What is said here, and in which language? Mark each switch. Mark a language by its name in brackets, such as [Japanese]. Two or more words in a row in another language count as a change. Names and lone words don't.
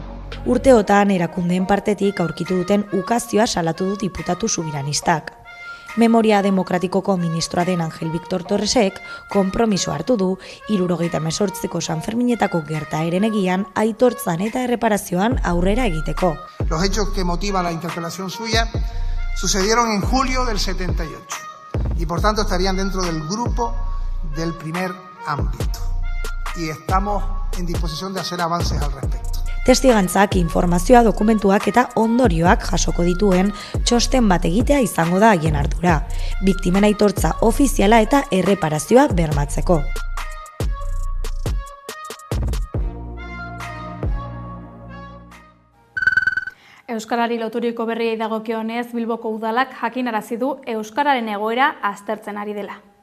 [Basque] Urteotan erakundeen partetik aurkitu duten ukazioa salatu du diputatu subiranistak. Memoria Demokratikoko ministroa den Angel Victor Torresek konpromiso hartu du 78ko Sanferminetako gertaeren egian aitortzan eta erreparazioan aurrera egiteko. [Spanish] Los hechos que motivan la interpelación suya sucedieron en julio del 78 y por tanto estarían dentro del grupo del primer ámbito y estamos en disposición de hacer avances al respecto. [Basque] Testigantzak, informazioa, dokumentuak eta ondorioak jasoko dituen txosten bat egitea izango da haien ardura, biktimen aitortza ofiziala eta erreparazioa bermatzeko. Euskarari loturiko berriei dagokionez, Bilboko udalak jakinarazi du euskararen egoera aztertzen ari dela.